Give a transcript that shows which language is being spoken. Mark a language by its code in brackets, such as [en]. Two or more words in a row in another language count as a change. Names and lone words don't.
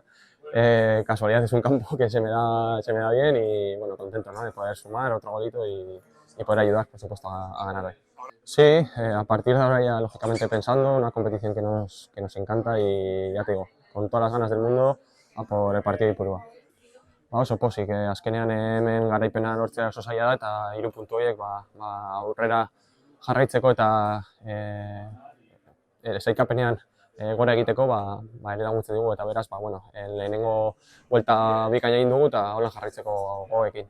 [es] Casualidad es un campo que se me da bien y bueno, contento, ¿no? De poder sumar otro golito y poder ayudar, por supuesto, a ganar hoy. Sí, a partir de ahora ya lógicamente pensando, una competición que nos encanta y ya te digo, con todas las ganas del mundo a por el partido de Ipurua. [eu] Oso pozik, azkenean hemen garaipena lortzea oso zaila da eta 3 puntu horiek aurrera jarraitzeko eta sailkapenean gora egiteko ere laguntzen digu eta beraz lehenengo buelta bikaina egin dugu eta hola jarraitzeko gogoekin.